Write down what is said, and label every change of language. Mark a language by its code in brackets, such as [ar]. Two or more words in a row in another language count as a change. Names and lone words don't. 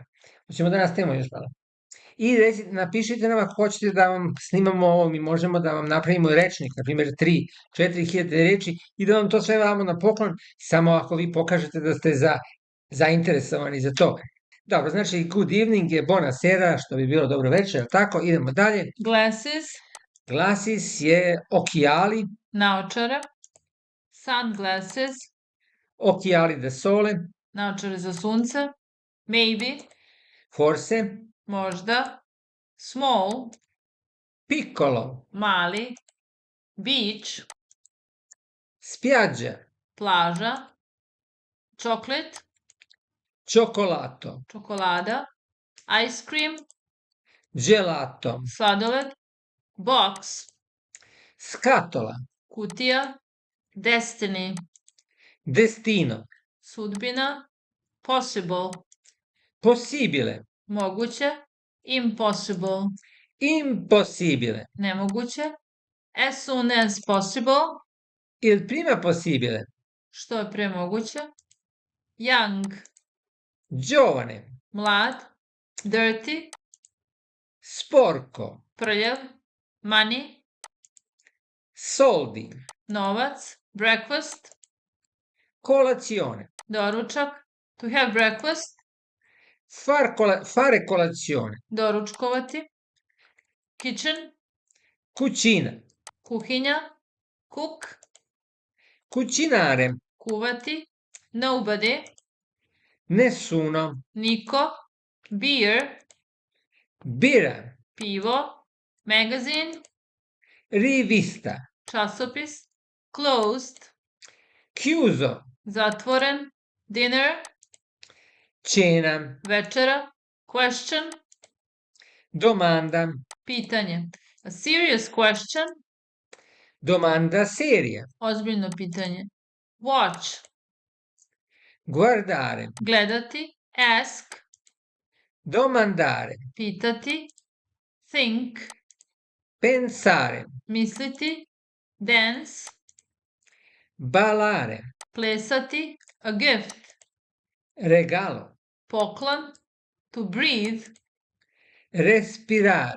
[sr] Hoćemo da nastavimo još malo. I napišite nam ako hoćete da vam snimamo ovo, mi možemo da vam napravimo rečnik, na primjer 3-4 hiljade reči i da vam to sve vamo na poklon, samo ako vi pokažete da ste zainteresovani za to. Dobro, znači [en] good evening [sr] je [it] bona sera, [sr] što bi bilo dobro večer, tako, idemo dalje. [en] Glasses, [sr] Glasses je occhiali, naočare. Sunglasses, [it] occhiali da sole, [sr] naočare za sunce. [en] Maybe, [it] forse, [sr] možda. Small, [it] piccolo, [sr] mali. Beach, [it] spiaggia, [sr] plaža. Chocolate, [it] cioccolato, [sr] čokolada. [en] Ice cream, [it] gelato, [sr] sladoled. Box, [it] scatola, [sr] kutija. Destiny, [it] destino, [sr] sudbina. Possible, [it] possibile, [sr] moguće. Impossible, [it] impossibile, [sr] nemoguće. [en] As soon as possible, [it] il prima possibile, [sr] što je pre moguće. Young, [it] giovane, [sr] mlad. [en] Dirty, [it] sporco, [sr] prljav. Money, [it] soldi, [sr] novac. Breakfast, [it] colazione, [sr] doručak. [en] To have breakfast, [it] fare colazione, [sr] doručkovati. Kitchen, [it] cucina, [sr] kuhinja. Cook, [it] cucinare, [sr] kuvati. Nobody, [it] nessuno, [sr] niko. Beer, [it] birra, [sr] pivo. Magazine, [it] rivista, [sr] časopis. Closed, [it] chiuso, [sr] zatvoren. Dinner, [it] cena, [sr] večera. Question, [it] domanda, [sr] pitanje. [en] A serious question, [it] domanda seria, [sr] ozbiljno pitanje. Watch, [it] guardare, [sr] gledati. Ask, [it] domandare, [sr] pitati. [en] Think, [it] pensare, [sr] misliti. Dance, [it] ballare, [sr] plesati. [en] A gift, [it] regalo, [sr] poklon. [en] To breathe, [it] respirare,